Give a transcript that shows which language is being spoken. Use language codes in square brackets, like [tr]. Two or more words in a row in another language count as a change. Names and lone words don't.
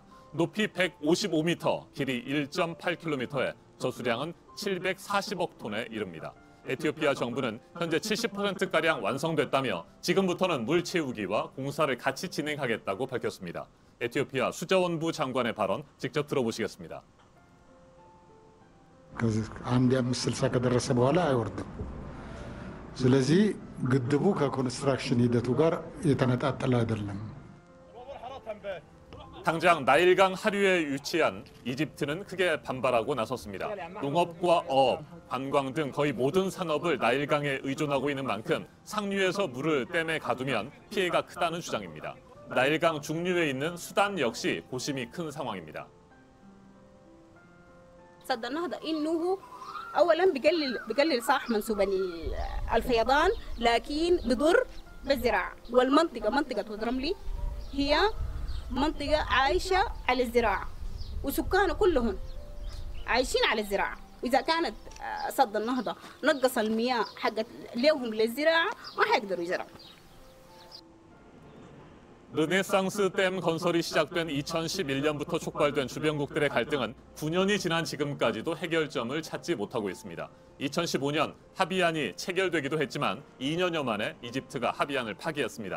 [ko] 높이 155m, 길이 1.8km에 저수량은 740억 톤에 이릅니다. 에티오피아 정부는 현재 70%가량 완성됐다며 지금부터는 물 채우기와 공사를 같이 진행하겠다고 밝혔습니다. 에티오피아 수자원부 장관의 발언 직접 들어보시겠습니다. [am] አንድ 560 ከደረሰ በኋላ አይወርድም። ስለዚህ ግድቡ ከኮንስትራክሽን ሂደቱ ጋር የተነጣጠለ አይደለም። [ko] 당장 나일강 하류에 위치한 이집트는 크게 반발하고 나섰습니다. 농업과 어업, 관광 등 거의 모든 산업을 나일강에 의존하고 있는 만큼 상류에서 물을 댐에 가두면 피해가 크다는 주장입니다. 나일강 중류에 있는 수단 역시 고심이 큰 상황입니다. [ar] سد النهضة إنه أولا بقلل صح منسوب الفيضان، لكن بضر بالزراعة. والمنطقة منطقة واد رملي هي منطقة عايشة على الزراعة وسكانها كلهم عايشين على الزراعة، وإذا كانت سد النهضة نقص المياه حقت لهم للزراعة ما حيقدروا يزرعوا. [ko] 르네상스 댐 건설이 시작된 2011년부터 촉발된 주변국들의 갈등은 9년이 지난 지금까지도 해결점을 찾지 못하고 있습니다. 2015년 합의안이 체결되기도 했지만 2년여 만에 이집트가 합의안을 파기했습니다.